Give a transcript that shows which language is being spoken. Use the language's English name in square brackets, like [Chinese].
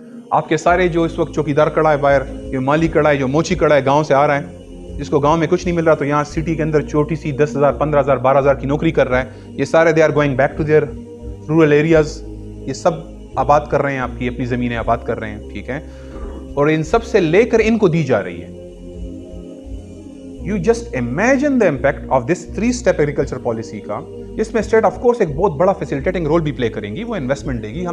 [Urdu] آپ کے سارے جو اس وقت چوکیدار کڑا ہے باہر, جو مالی کڑا ہے, جو موچی کڑا ہے, گاؤں سے آ رہا ہے, جس کو گاؤں میں کچھ نہیں مل رہا, تو یہاں سٹی کے اندر چھوٹی سی 10,000 15,000 12,000 کی نوکری کر رہا ہے. یہ سارے [English] They are going back to their rural areas. [Urdu] یہ سب آباد کر رہے ہیں, آپ کی اپنی زمینیں آباد کر رہے ہیں, ٹھیک ہے. اور ان سب سے لے کر ان کو دی جا رہی ہے. [English] You just imagine the impact of this 3-step agriculture policy [Urdu] کا, جس میں اسٹیٹ آف کورس ایک بہت بڑا فیسیلیٹیٹنگ رول بھی پلے کریں گی. وہ انویسٹمنٹ دے گی.